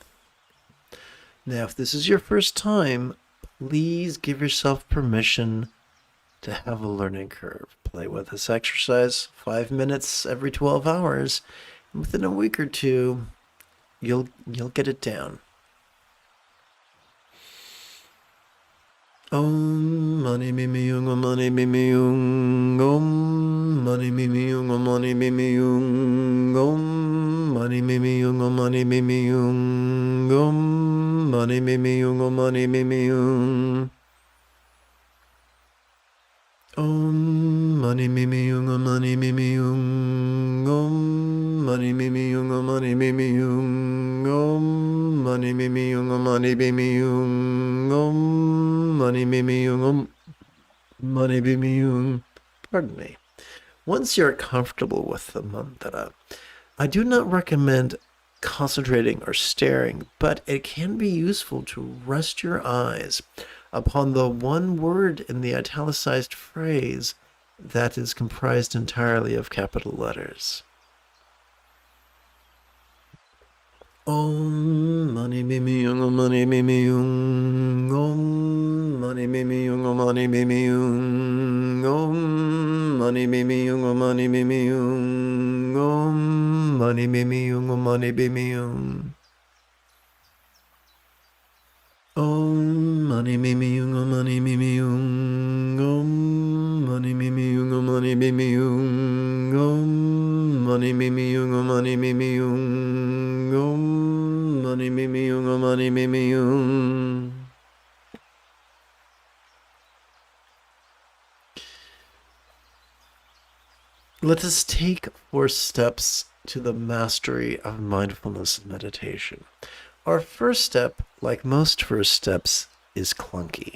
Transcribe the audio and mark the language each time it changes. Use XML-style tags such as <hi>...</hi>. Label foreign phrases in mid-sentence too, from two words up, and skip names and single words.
<en>Now, if this is your first time, please give yourself permission to have a learning curve. Play with this exercise 5 minutes every 12 hours, and within a week or two, you'll get it down.</en> <sa>Om mani mimi yung, om mani mimi yung, om mani mimi yung, om mani mimi yung, om mani mimi yung, om mani mimi yung, om mani mimi yung, om mani mimi yung, om mani mimi yung, om mani mimi yung, om mani mimi yung, om mani mimi yung, om mani mimi yung, om mani mimi yung, om mani mimi yung, om mani mimi yung.</sa> <en>Pardon me. Once you're comfortable with the mantra, I do not recommend concentrating or staring, but it can be useful to rest your eyes upon the one word in the italicized phrase that is comprised entirely of capital letters.</en> <sa>Om mani mimi yung, om mani mimi yung, om mani mimi yung, om mani mimi yung, om mani mimi yung, om mani mimi yung, om mani mimi yung, om mani mimi yung. Om mani mimi yung, om mani mimi yung, om mani mimi yung, om mani mimi yung, om mani mimi yung, om mani mimi yung, om mani mimi yung, om mani mimi yung.</sa> <en>Let us take 4 steps to the mastery of mindfulness meditation. Our first step, like most first steps, is clunky.</en>